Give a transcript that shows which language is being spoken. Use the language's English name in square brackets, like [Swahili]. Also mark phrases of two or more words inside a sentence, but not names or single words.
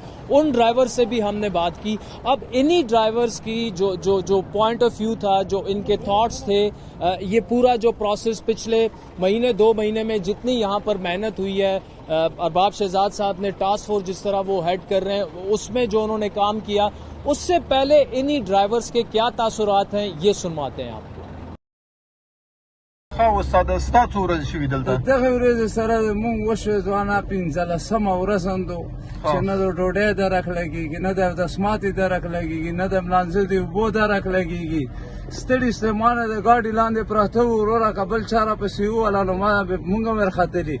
[Urdu] ان ڈرائیور سے بھی ہم نے بات کی. اب انہی ڈرائیورز کی جو [English] point of view [Urdu] تھا, جو ان کے تھاٹس تھے, یہ پورا جو پروسیس پچھلے مہینے 2 مہینے میں جتنی یہاں پر محنت ہوئی ہے, ارباب شہزاد صاحب نے [English] task force [Urdu] جس طرح وہ ہیڈ کر رہے ہیں اس میں جو انہوں نے کام کیا, اس سے پہلے انہی ڈرائیورز کے کیا تاثرات ہیں یہ سنواتے ہیں آپ کو. [Pashto] خو استاد ستاسو ورځ شوي دلته دغه ورځ سره مونږ وشو ځوانه 15مه ورځ اندو چې نه د ډوډۍ درک لګېږي, نه د دسماتې درک لګېږي, نه د ملانځه د اوبو درک لګېږي. ستړي ستومانه د ګاډي لاندې پراته وو, وروره که بل چا راپسې ووهله نو ما مونږ هم ورختلي.